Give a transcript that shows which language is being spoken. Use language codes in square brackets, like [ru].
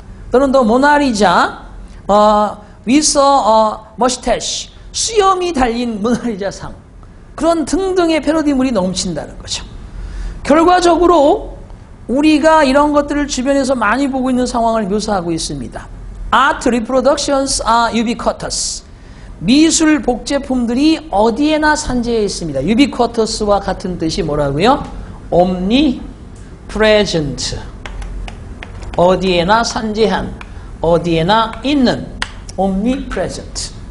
[ko] 또는 [en] 더 모나리자, with mustache. [ko] 수염이 달린 모나리자상. 그런 등등의 패러디물이 넘친다는 거죠. 결과적으로 우리가 이런 것들을 주변에서 많이 보고 있는 상황을 묘사하고 있습니다. [en] Art reproductions are ubiquitous. [ko] 미술 복제품들이 어디에나 산재해 있습니다. ubiquitous와 같은 뜻이 뭐라고요? [en] omnipresent. [ko] 어디에나 산재한, 어디에나 있는 omnipresent.